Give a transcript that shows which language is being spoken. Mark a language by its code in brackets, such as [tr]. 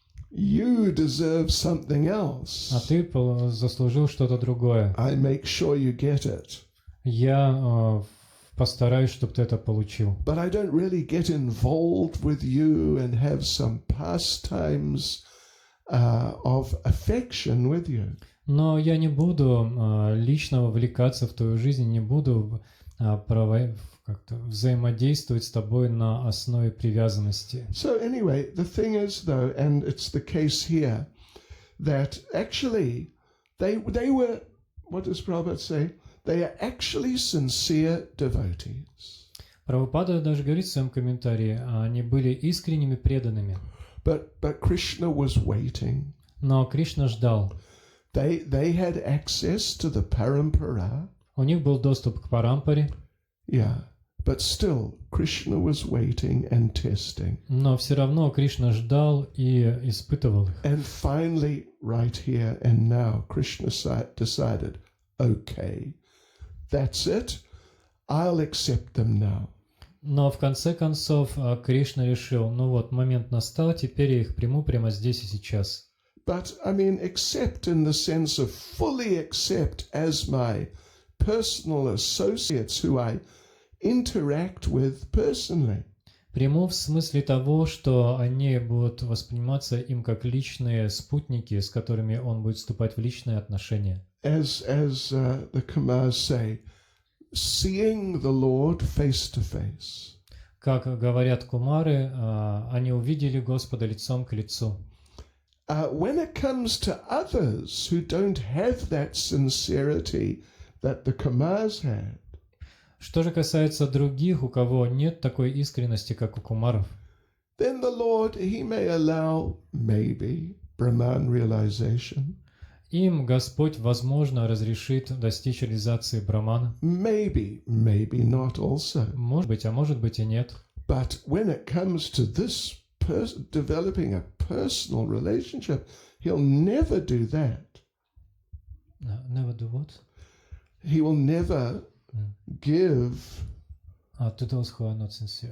[en] You deserve something else. [ru] А ты заслужил что-то другое. [en] I make sure you get it. [ru] Я постараюсь, чтобы ты это получил. [en] But I don't really get involved with you and have some pastimes of affection with you. [ru] Но я не буду лично вовлекаться в твою жизнь, не буду как-то взаимодействовать с тобой на основе привязанности. [en] So anyway, the thing is though, and it's the case here, that actually they were, what does Prabhupada say? They are actually sincere devotees. [ru] Прабхупада даже говорит в своем комментарии, они были искренними преданными. [en] But Krishna was waiting. [ru] Но Кришна ждал. [en] They had access to the parampara. [ru] У них был доступ к парампаре. [en] Yeah, but still Krishna was waiting and testing. [ru] Но все равно Кришна ждал и испытывал их. [en] And finally, right here and now, Krishna decided, okay, that's it. I'll accept them now. [ru] Но в конце концов Кришна решил, ну вот, момент настал, теперь я их приму прямо здесь и сейчас. [en] But, I mean, accept in the sense of fully accept as my personal associates who I interact with personally. [ru] Приму в смысле того, что они будут восприниматься им как личные спутники, с которыми он будет вступать в личные отношения. [en] As the Kumars say, seeing the Lord face to face. [ru] Как говорят кумары, они увидели Господа лицом к лицу. [en] When it comes to others who don't have that sincerity that the Kumars had, [ru] что же касается других, у кого нет такой искренности, как у кумаров, [en] then the Lord, He may allow maybe Brahman realization. [ru] им Господь, возможно, разрешит достичь реализации Брамана. [en] Maybe not also. [ru] Может быть, а может быть и нет. [en] But when it comes to this developing a personal relationship, he'll never do that. Never do what? He will never give. To those who are not sincere.